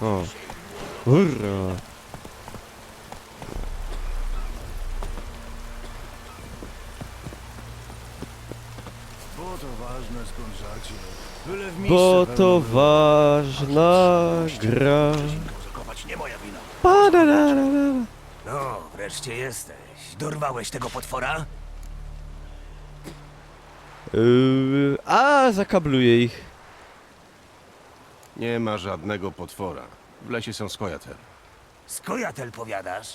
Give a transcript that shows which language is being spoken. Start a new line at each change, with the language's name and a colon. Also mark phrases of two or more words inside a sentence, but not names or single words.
Polish: Hurra. Bo to ważne, skąd rzacie. Byle w Bo to ważna gra. zakopać nie moja wina. Pa-da-da-da-da. No, wreszcie jesteś. Dorwałeś tego potwora? Zakabluję ich. Nie ma żadnego potwora. W lesie są skojatel. Skojatel powiadasz?